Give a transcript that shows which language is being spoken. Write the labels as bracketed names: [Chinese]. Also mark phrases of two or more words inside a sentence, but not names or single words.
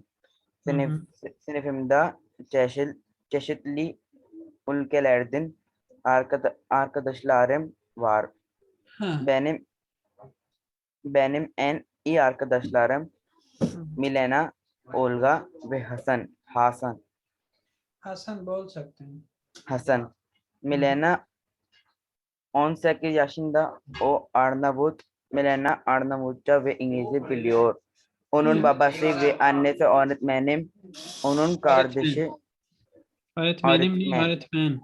[Turkish] Sınıfımda çeşitli ülkelerden arkadaşlarım var. Benim en iyi arkadaşlarım Milena, Olga ve Hasan. [Hindi] Hasan बोल सकते हैं. [Turkish] Hasan. Milena 18 yaşında. O Milena Arnavutça ve İngilizce biliyor. Onun babası ve annesi öğretmenim. Onun kardeşi Öğretmenim değil, öğretmen.